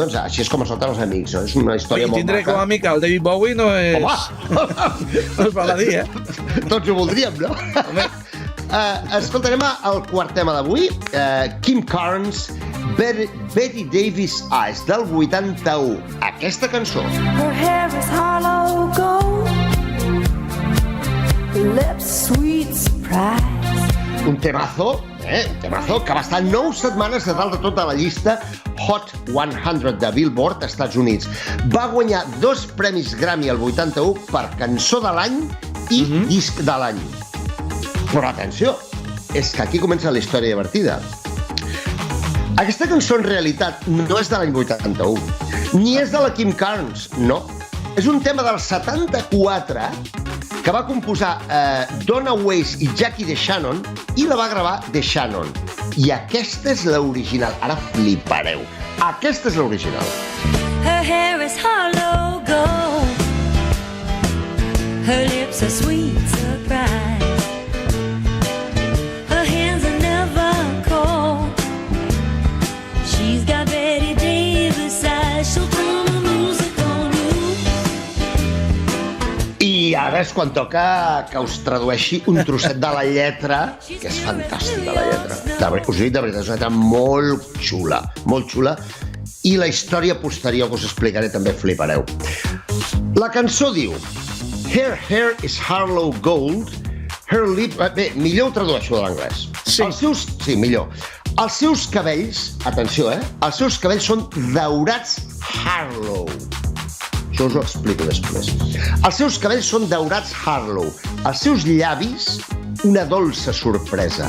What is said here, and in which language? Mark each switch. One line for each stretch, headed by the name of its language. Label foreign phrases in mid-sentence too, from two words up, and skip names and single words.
Catalan: Doncs així és com es noten els amics, no? És una història molt maca. Tindré com a amic el David Bowie no és... Home! No es val a dir, Tots ho voldríem, no? Escoltarem el quart tema d'avui, Kim Carnes, Betty Davis Eyes, del 81. Aquesta cançó.
English: Her hair is hollow gold, lips sweet surprise.
Catalan: Un temazo que va estar 9 setmanes a dalt de tota la llista Hot 100 de Billboard, als Estats Units. Va guanyar 2 premis Grammy al 81 per cançó de l'any i disc de l'any. Però atenció, és que aquí comença la història divertida. Aquesta cançó en realitat no és de l'any 81, ni és de la Kim Carnes, no. És un tema del 74 que va composar Donna Weiss i Jackie DeShannon i la va gravar DeShannon. I aquesta és l'original. Ara flipareu. Aquesta és l'original.
English: Her hair is hollow gold. Her lips are sweet surprise. Her hands are never cold. She's got Betty Davis eyes. She'll throw the music on you.
Catalan: I ara és quan toca que us tradueixi un trosset de la lletra, que és fantàstica, la lletra. Us ho dic de veritat, és una lletra molt xula, i la història posterior que us explicaré també flipareu. La cançó diu:
English: Her hair is Harlow gold, her lip...
Catalan: Bé, millor ho tradueixo de l'anglès. Sí. Millor. Els seus cabells, atenció, els seus cabells són daurats Harlow. Això us ho explico després. Els seus cabells són daurats Harlow. Els seus llavis, una dolça sorpresa.